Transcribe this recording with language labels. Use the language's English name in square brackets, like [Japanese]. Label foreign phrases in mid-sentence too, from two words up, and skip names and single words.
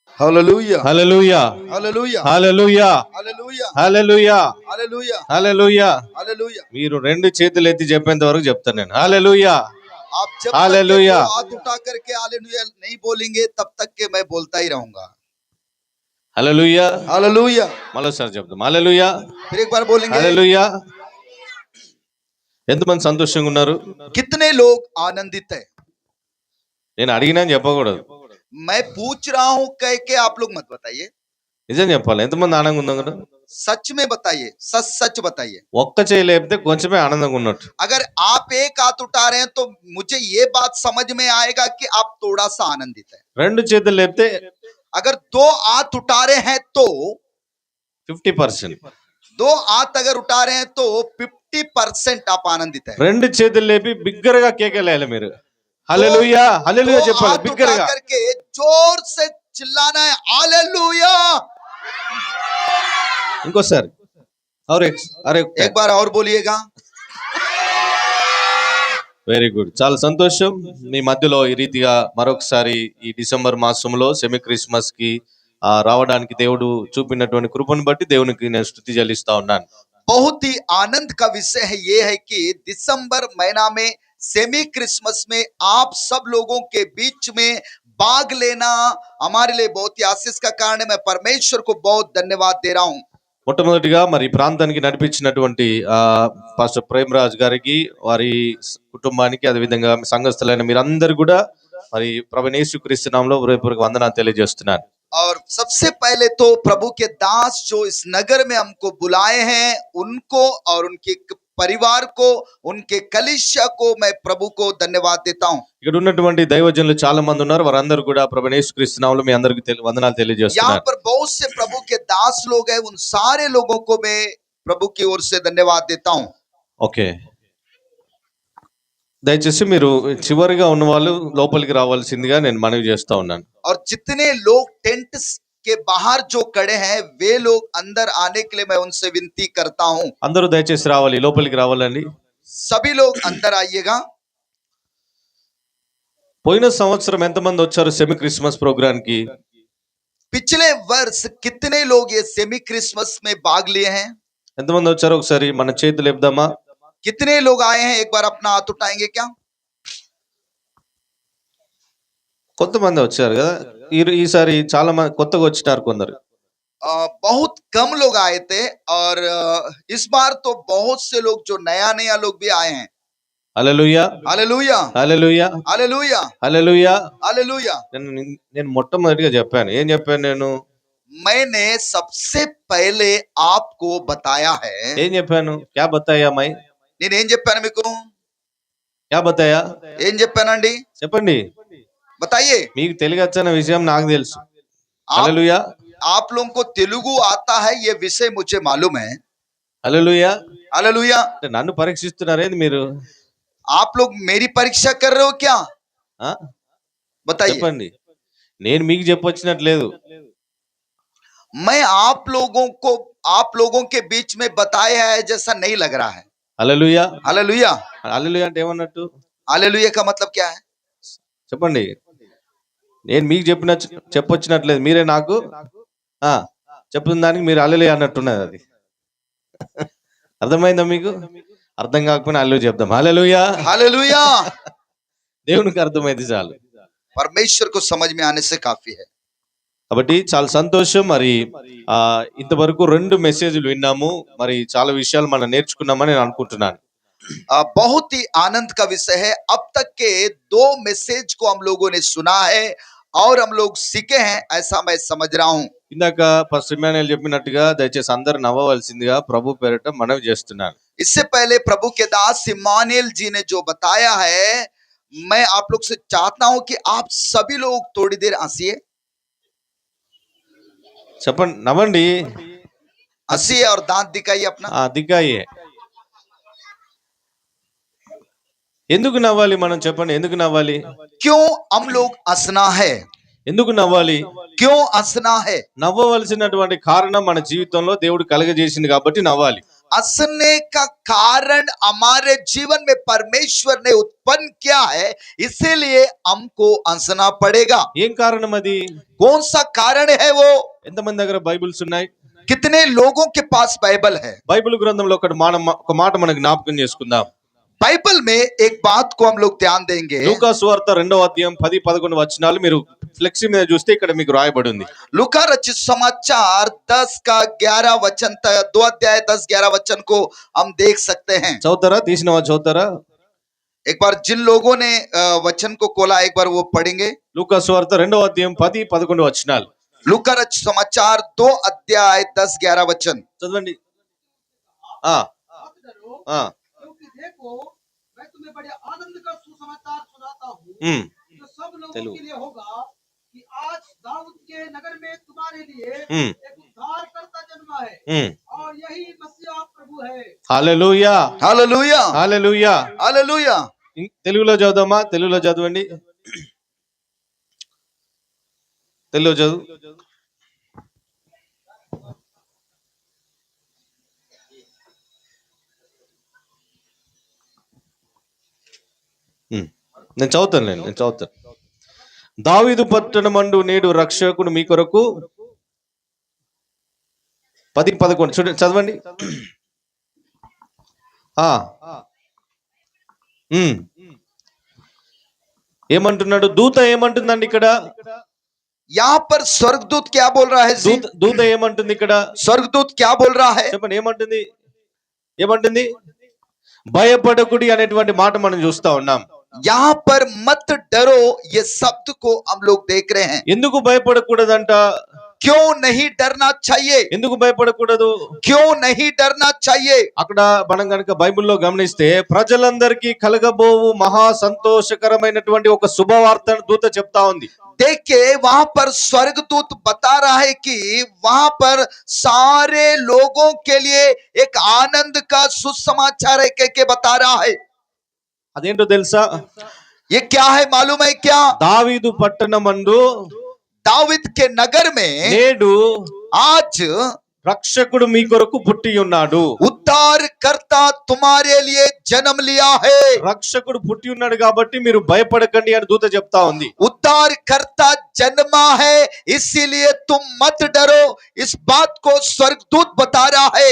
[Telugu] Hallelujah. హల్లెలూయా Hallelujah. హల్లెలూయా Hallelujah. హల్లెలూయా Hallelujah. హల్లెలూయా. Hallelujah. మీరు రెండు చేతులు ఎత్తి చెప్పేంత వరకు చెప్తాను నేను. హల్లెలూయా [Hindi] आप जब तक के हालेलुया। दो हाथ उठा करके हालेलुया नहीं बोलेंगे तब तक के मैं बोलता ही रहूंगा। [Telugu] హల్లెలూయా. [Hindi] हालेलुया। [Telugu] మరోసారి చెప్తాం హల్లెలూయా [Hindi] फिर एक बार बोलेंगे। [Telugu] హల్లెలూయా. ఎంతమంది సంతోషంగా ఉన్నారు? [Hindi] कितने लोग आनंदित है? [Telugu] నేను అడిగినా చెప్పకూడదు, [Hindi] मैं पूछ रहा हूं कह के आप लोग मत बताइए, [Telugu] నిజం చెప్పాలి. ఎంతమంది ఆనందంగా ఉన్నారు? [Hindi] सच में बताइए, सच सच बताइए। [Telugu] ఒక్క చేయి లేపితే కొంచెమే ఆనందంగా ఉన్నట్టు. [Hindi] अगर आप एक हाथ उठा रहे हैं तो मुझे ये बात समझ में आएगा कि आप थोड़ा सा आनंदित है। [Telugu] రెండు చేతులు లేపితే [Hindi] अगर दो हाथ उठा रहे हैं तो [Telugu] 50%, [Hindi] दो हाथ अगर उठा रहे हैं तो 50% आप आनंदित है। [Telugu] రెండు చేతులు లేపి బిగ్గరగా కేకలేయాలి మీరు. హల్లెలూయా హల్లెలూయా [Hindi] दो [Telugu] చెప్పాలి [Hindi] हाथ उठा [Telugu] బిగ్గరగా. [Hindi] करके जोर से चिल्लाना है हालेलुया। [Telugu] ఇంకోసారి అరే [Hindi] एक बार और बोलिएगा। [English] very good, [Telugu] చాలా సంతోషం. మీ మధ్యలో ఈ రీతిగా మరొకసారి ఈ డిసెంబర్ మాసంలో సెమీ క్రిస్మస్ కి రావడానికి దేవుడు చూపినటువంటి కృపను బట్టి దేవునికి నేను స్తుతి చెల్లిస్తా ఉన్నాను. [Hindi] बहुत ही आनंद का विषय है ये है कि दिसंबर महीना में सेमी क्रिसमस में आप सब लोगों के बीच में भाग लेना हमारे लिए बहुत ही आशीष का कारण है। मैं परमेश्वर को बहुत धन्यवाद दे रहा हूं। [Telugu] మొట్టమొదటిగా మరి ప్రాంతానికి నడిపించినటువంటి పాస్టర్ ప్రేమరాజ్ గారికి, వారి కుటుంబానికి, అదేవిధంగా సంఘస్థులైన మీరందరూ కూడా మరి ప్రభువైన యేసుక్రీస్తు నామములో హృదయపూర్వక వందనాలు తెలియజేస్తున్నాను. [Hindi] और सबसे पहले तो प्रभु के दास जो इस नगर में हमको बुलाए हैं उनको और उनके परिवार को, उनके कलीसिया को मैं प्रभु को धन्यवाद देता हूं। [Telugu] ఇక్కడ ఉన్నటువంటి దైవజనులు చాలా మంది ఉన్నారు, వారందరూ కూడా ప్రభువైన యేసుక్రీస్తు నామములో మీ అందరికీ వందనాలు తెలియజేస్తున్నాను. [Hindi] यहाँ पर बहुत से प्रभु के दास लोग हैं, उन सारे लोगों को मैं प्रभु की ओर से धन्यवाद देता हूं। [Telugu] ఓకే, దయచేసి మీరు చివరిగా ఉన్న వాళ్ళు లోపలికి రావాల్సిందిగా నేను మనవి చేస్తా ఉన్నాను. [Hindi] और जितने लोग टेंट के बाहर जो खड़े हैं वे लोग अंदर आने के लिए मैं उनसे विनती करता हूं। [Telugu] అందరూ దయచేసి రావాలి, లోపలికి రావాలండి. [Hindi] सभी लोग अंदर आइएगा। [Telugu] పోయిన సంవత్సరం ఎంతమంది వచ్చారు [English] semi Christmas program [Telugu] కి? [Hindi] पिछले वर्ष कितने लोग ये सेमी क्रिसमस में भाग लिए हैं? [Telugu] ఎంతమంది వచ్చారు? ఒకసారి మన చేతులు లేపుదామా? [Hindi] कितने लोग आए हैं? एक बार अपना हाथ उठाएंगे क्या? [Telugu] కొంతమంది వచ్చారు కదా, ఈసారి చాలా మంది కొత్తగా వచ్చినారు కొందరు. [Hindi] बहुत कम लोग आए थे और इस बार तो बहुत से लोग जो नया नया लोग भी आए हैं। [Telugu] హల్లెలూయా [Hindi] हालेलुया [Telugu] హల్లెలూయా [Hindi] हालेलुया [Telugu] హల్లెలూయా. [Hindi] हालेलुया। [Telugu] నేను మొట్టమొదటిగా చెప్పాను, ఏం చెప్పాను నేను? [Hindi] मैंने सबसे पहले आपको बताया है। [Telugu] ఏం చెప్పాను? [Hindi] क्या बताया मैं? [Telugu] నేనేం చెప్పాను మీకు? [Hindi] क्या बताया? [Telugu] ఏం చెప్పానండి? చెప్పండి. [Hindi] बताइए। [Telugu] మీకు తెలుగు వచ్చన్న విషయం నాకు తెలుసు. హల్లెలూయా [Hindi] आप लोगों को तेलुगु आता है ये विषय मुझे मालूम है। [Telugu] హల్లెలూయా. [Hindi] हालेलुया। [Telugu] నన్ను పరీక్షిస్తున్నారేంది మీరు? [Hindi] आप लोग मेरी परीक्षा कर रहे हो क्या? बताइए। [Telugu] చెప్పండి. నేను మీకు చెప్పొచ్చినట్లేదు. [Hindi] मैं आप लोगों के बीच में बताया है जैसा नहीं लग रहा है। [Telugu] హల్లెలూయా [Hindi] हालेलुया। [Telugu] హల్లెలూయా అంటే ఏమన్నట్టు? [Hindi] हालेलुया का मतलब क्या है? [Telugu] చెప్పండి. నేను మీకు చెప్పొచ్చినట్లేదు, మీరే నాకు చెప్తున్న దానికి మీరు హల్లెలూయా అన్నట్టున్నది. అది అర్థమైందా మీకు? అర్థం కాకపోయినా హల్లెలూయా చెప్దాం. హల్లెలూయా [Hindi] हालेलुया। [Telugu] దేవునికి అర్థమైంది చాలు. [Hindi] परमेश्वर को समझ में आने से काफी है। [Telugu] కాబట్టి చాలా సంతోషం. మరి ఇంతవరకు 2 మెసేజ్లు విన్నాము, మరి చాలా విషయాలు మనం నేర్చుకున్నామని నేను అనుకుంటున్నాను. [Hindi] बहुत ही आनंद का विषय है। अब तक के 2 मैसेज को हम लोगों ने सुना है और हम लोग सीखे हैं, ऐसा मैं समझ रहा हूं। [Telugu] ఇందాక పాస్టర్ ఇమ్మానుయేల్ చెప్పినట్టుగా దయచేసి అందరూ నవ్వవలసిందిగా ప్రభు పేరిట మనవి చేస్తున్నాను. [Hindi] इससे पहले प्रभु के दास इम्मानुएल जी ने जो बताया है, मैं आप लोग से चाहता हूं कि आप सभी लोग थोड़ी देर हंसिए। [Telugu] చెప్పండి, నవ్వండి, [Hindi] हंसिए और दांत दिखाइए अपना। [Telugu] దిగాయే. ఎందుకు నవ్వాలి మనం? చెప్పండి, ఎందుకు నవ్వాలి? [Hindi] क्यों हम लोग हंसना है? [Telugu] ఎందుకు నవ్వాలి? [Hindi] क्यों हंसना है? [Telugu] నవ్వవలసినటువంటి కారణం మన జీవితంలో దేవుడు కలగజేసింది కాబట్టి నవ్వాలి. [Hindi] हंसने का कारण हमारे जीवन में परमेश्वर ने उत्पन्न किया है, इसीलिए हमको हंसना पड़ेगा। [Telugu] ఏం కారణం అది? [Hindi] कौन सा कारण है वो? [Telugu] ఎంతమంది దగ్గర బైబిల్స్ ఉన్నాయి? [Hindi] कितने लोगों के पास बाइबल है? [Telugu] బైబిల్ గ్రంథంలో ఒక మాట మనం జ్ఞాపకం చేసుకుందాం. [Hindi] बाइबल में एक बात को हम लोग ध्यान देंगे। [Telugu] లూకా సువార్త 2వ అధ్యాయం 10-11 వచనాలు మీరు ఫ్లెక్సీ మీద చూస్తే ఇక్కడ మీకు రాయబడి ఉంది. [Hindi] लूका रचित समाचार 10 का 11 वचन तक, 2 अध्याय 10-11 वचन को हम देख सकते हैं। [Telugu] చదువుతారా? తీసిన వాళ్ళు చదువుతారా? [Hindi] एक बार जिन लोगों ने वचन को खोला, एक बार वो पढ़ेंगे। [Telugu] లూకా సువార్త 2వ అధ్యాయం 10-11 వచనాలు [Hindi] लूका रचित समाचार 2 अध्याय 10-11 वचन [Telugu] చదవండి. ఆ ఆ [Hindi] क्योंकि देखो मैं तुम्हें बड़े आनंद का सुसमाचार सुनाता हूँ ఉమ్, जो सब लोगों चलो। के लिए होगा कि आज दाऊद के नगर में तुम्हारे लिए ఉమ్, एक उद्धारकर्ता जन्मा है ఉమ్. और यही मसीहा प्रभु है। [Telugu] హల్లెలూయా, [Hindi] हालेलुया, [Telugu] హల్లెలూయా. [Hindi] हालेलुया। [Telugu] తెలుగులో చదువుదామా? తెలుగులో చదవండి. తెలుగులో చదువు. నేను చదువుతాను. దావీదు పట్టణమందు నేడు రక్షకుడు మీ కొరకు 10-11 చూడండి, చదవండి. ఆ ఉమ్. ఏమంటున్నాడు? దూత ఏమంటుందండి ఇక్కడ? [Hindi] यहाँ पर स्वर्गदूत क्या बोल रहा है जी? [Telugu] దూత ఏమంటుంది ఇక్కడ? [Hindi] स्वर्गदूत क्या बोल रहा है? [Telugu] చెప్పండి, ఏమంటుంది? భయపడకుడి అనేటువంటి మాట మనం చూస్తా ఉన్నాం. [Hindi] यहाँ पर मत डरो, ये शब्द को हम लोग देख रहे हैं। [Telugu] ఎందుకు భయపడకూడదంట? [Hindi] क्यों नहीं डरना चाहिए? [Telugu] ఎందుకు భయపడకూడదు? [Hindi] क्यों नहीं डरना चाहिए? [Telugu] అక్కడ మనం కనుక బైబిల్లో గమనిస్తే ప్రజలందరికీ కలగబోవు మహా సంతోషకరమైనటువంటి ఒక శుభవార్తను దూత చెప్తా ఉంది. [Hindi] देखिए वहां पर स्वर्गदूत बता रहा है कि वहां पर सारे लोगों के लिए एक आनंद का सुसमाचार है के बता रहा है। [Telugu] అదేంటో తెలుసా? [Hindi] ये क्या है मालूम है क्या? [Telugu] దావీదు పట్టణమందు [Hindi] दाऊद के नगर में [Telugu] నేడు [Hindi] आज [Telugu] రక్షకుడు మీ కొరకు పుట్టి ఉన్నాడు. [Hindi] उद्धारकर्ता तुम्हारे लिए जन्म लिया है। [Telugu] రక్షకుడు పుట్టి ఉన్నాడు కాబట్టి మీరు భయపడకండి అని దూత చెప్తా ఉంది. [Hindi] उद्धारकर्ता जन्मा है, इसीलिए तुम मत डरो, इस बात को स्वर्गदूत बता रहा है।